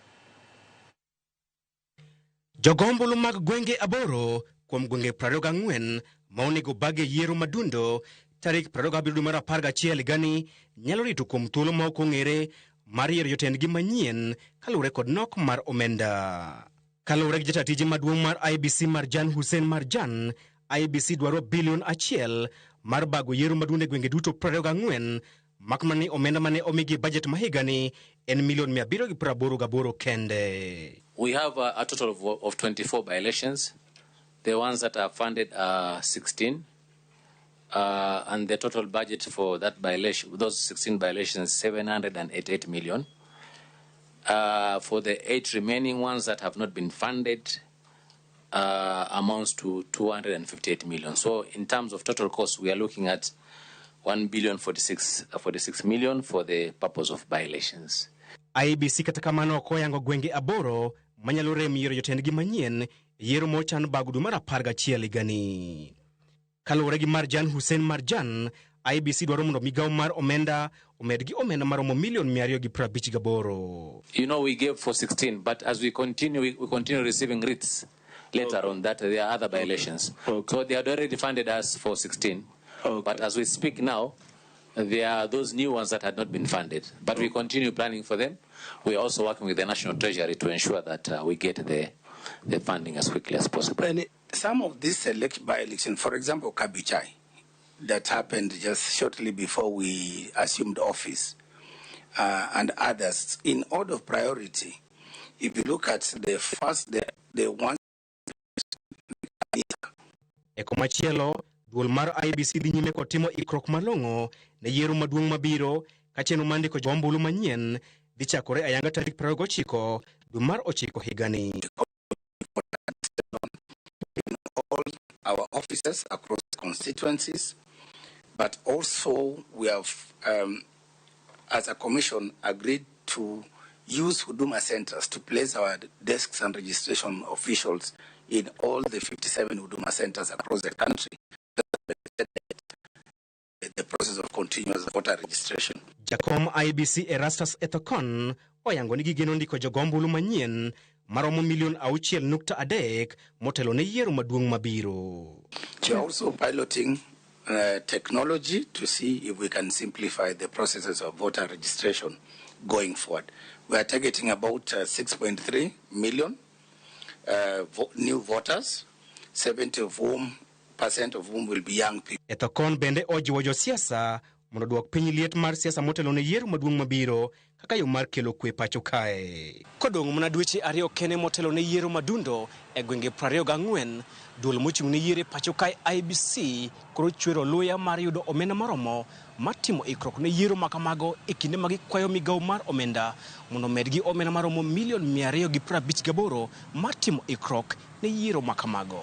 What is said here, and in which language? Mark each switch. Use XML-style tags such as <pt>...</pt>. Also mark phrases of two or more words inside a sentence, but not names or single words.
<luo>Jogombulu mag gwenge aboro kuom gwenge 24 ma onego bage yiero madundo tarik 27 mar 11 gani nyalo rito kuom thuolo ma ok ong'ere mar yiero jotendgi manyien kaluwore kod nok mar omenda. Kaluwore gi jatatije maduong' mar IBC Marjan Hussein Marjan, IBC dwaro bilion 1 mar bago yiero madundo e gwenge duto 24, makmani omenda mane omigi budget mahigani en milion 788 kende.</luo> <en>We have a total of 24 by-elections. The ones that are funded are 16. And the total budget for that by-election, those 16 by-elections, 788 million. For the 8 remaining ones that have not been funded, amounts to 258 million. So in terms of total cost, we are looking at 1,046 million for the purpose of by-elections.</en> <luo>IBC kata kamano okoyango gwenge aboro manyalo rem yiero jotendgi manyien yiero mochan bagudu mar 11 gani. Kaluwore gi Marjan Hussein Marjan, IBC dwaro mondo migawo mar omenda omedgi omenda maromo milion 258.</luo> <en>You know, we gave for 16, but as we continue receiving writs later on that there are other by-elections. So they had already funded us for 16. But as we speak now, there are those new ones that had not been funded. But we continue planning for them. We are also working with the National Treasury to ensure that we get the funding as quickly as possible. And some of these by-elections, for example, Kabichai, that happened just shortly before we assumed office, and others, in order of priority, if you look at the first, the one...</en> <luo>Ekomachielo, duol mar IBC dhi nyime kod timo ikrok malong'o ne yiero maduong' mabiro ka chenro mandiko jombulu manyien dhi chakore ayanga tarik 29 dwe mar 9 higani.</luo> <en>In all our offices across constituencies, but also we have, as a commission, agreed to use Huduma centers to place our desks and registration officials in all the 57 Huduma centers across the country. The process of continuous voter registration.</en> <luo>Jakom IBC Erastus Ethokon oyango ni gigeno ndiko jogombulu manyien maromo milion 6.3 motelo ne yiero maduong' mabiro.</luo> <en>We are also piloting technology to see if we can simplify the processes of voter registration going forward. We are targeting about 6.3 million new voters, 70% of whom will be young people.</en> <luo>Ethokon bende ojiwo josiasa mondo duok piny liet mar siasa motelo ne yiero maduong' mabiro kaka yo mar kelo kwe pacho kae. Kodong' mana dweche 2 kene motelo ne yiero madundo e gwenge 24, duol mochung' ne yiero pacho kae IBC koro chwero luya mar yudo omenda maromo matimo ikruok ne yiero makamago e kinde ma gikwayo migawo mar omenda mondo medgi omenda maromo $258 matimo ikruok ne yiero makamago.</luo>